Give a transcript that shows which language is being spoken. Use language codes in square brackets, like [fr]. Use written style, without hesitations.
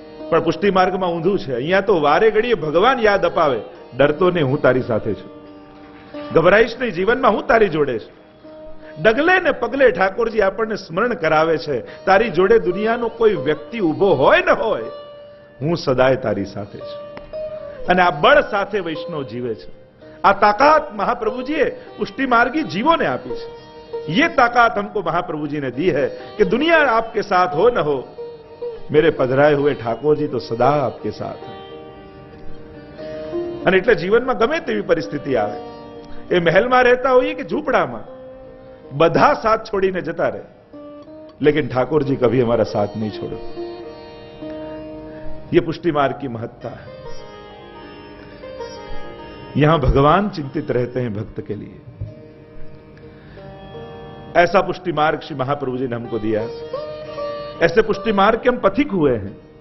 [gu] પણ પુષ્ટિ માર્ગમાં ઊંધું છે. અહીંયા તો વારે ઘડીએ ભગવાન યાદ અપાવે, ડરતો ને હું તારી સાથે છું, ગભરાઈશ નહીં, જીવનમાં હું તારી જોડે છું. ડગલે ને પગલે ઠાકોરજી આપણને સ્મરણ કરાવે છે, તારી જોડે દુનિયાનો કોઈ વ્યક્તિ ઉભો હોય ન હોય, હું સદાય તારી સાથે છું. અને આ બળ સાથે વૈષ્ણવ જીવે છે. આ તાકાત [hi] महाप्रभुजीએ पुष्टि मार्गी जीवों ने आपी है. ये ताकत हमको महाप्रभु जी ने दी है कि दुनिया आपके साथ हो न हो, मेरे पधराए हुए ठाकुर जी तो सदा आपके साथ है. [gu] અને એટલે જીવનમાં ગમે તેવી પરિસ્થિતિ આવે, એ મહેલમાં રહેતા હોઈએ કે ઝૂંપડામાં, બધા સાથ છોડીને જતા રહે, [hi] लेकिन ठाकुर जी कभी हमारा साथ नहीं छोड़ो. ये पुष्टि मार्ग की महत्ता है. यहां भगवान चिंतित रहते हैं भक्त के लिए. ऐसा पुष्टि मार्ग श्री महाप्रभु जी ने हमको दिया. ऐसे पुष्टि मार्ग के हम पथिक हुए हैं.